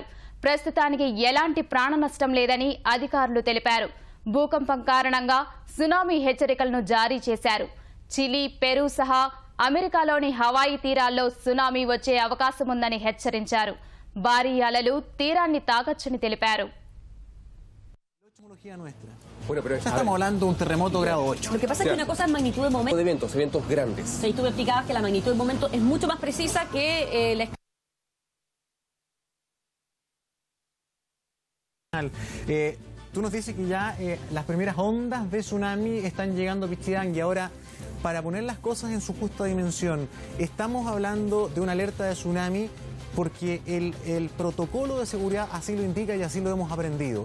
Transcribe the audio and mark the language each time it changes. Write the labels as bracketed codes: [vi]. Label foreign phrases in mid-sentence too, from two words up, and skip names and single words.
[te] ప్రస్తుతానికి ఎలాంటి ప్రాణ నష్టం లేదని అధికారులు తెలిపారు. భూకంపం కారణంగా సునామీ హెచ్చరికలను జారీ చేశారు. చిలీ, పెరూ సహా అమెరికాలోని హవాయి తీరాల్లో సునామీ వచ్చే అవకాశం ఉందని హెచ్చరించారు. భారీ అలలు తీరాన్ని తాకొచ్చని తెలిపారు. [es] Bueno, pero ya estamos hablando de un terremoto grado 8. Lo que pasa es que una cosa es magnitud de momento. De eventos grandes. O sea, y tú me explicabas que la magnitud del momento es mucho más precisa que la Tú nos dices que ya las primeras ondas de tsunami están llegando a Pichidang y ahora, para poner las cosas en su justa dimensión, estamos hablando de una alerta de tsunami porque el protocolo de seguridad así lo indica y así lo hemos aprendido.